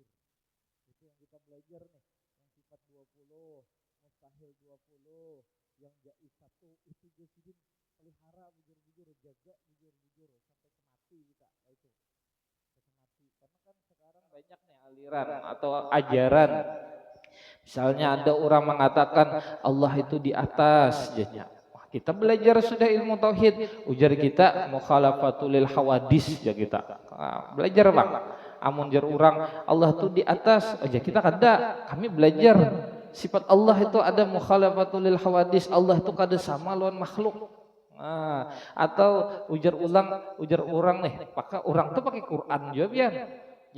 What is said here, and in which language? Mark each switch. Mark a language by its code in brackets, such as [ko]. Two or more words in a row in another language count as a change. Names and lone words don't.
[id] Itu yang kita belajar nih, yang sifat 20, mustahil 20, yang jaiz 1 itu Jasidin [bjn] pelihara bujur-bujur, jaga bujur-bujur sampai kemati kita. [id] Nah, itu sampai kemati. Karena kan sekarang banyak nih aliran atau ajaran. Misalnya ada orang mengatakan Allah itu di atas, jadinya kita belajar sudah ilmu tauhid, [bjn] ujar kita [ar] mukhalafatul lil hawadis [bjn] ya kita. [id] Belajar Bang. [bjn] Amun jar orang Allah itu di atas, aja kita kada. Kami belajar sifat Allah itu ada [ar] mukhalafatul lil hawadis, [bjn] Allah itu kada sama lawan makhluk. Atau ujar orang nih, maka orang tuh pakai Quran juga biar.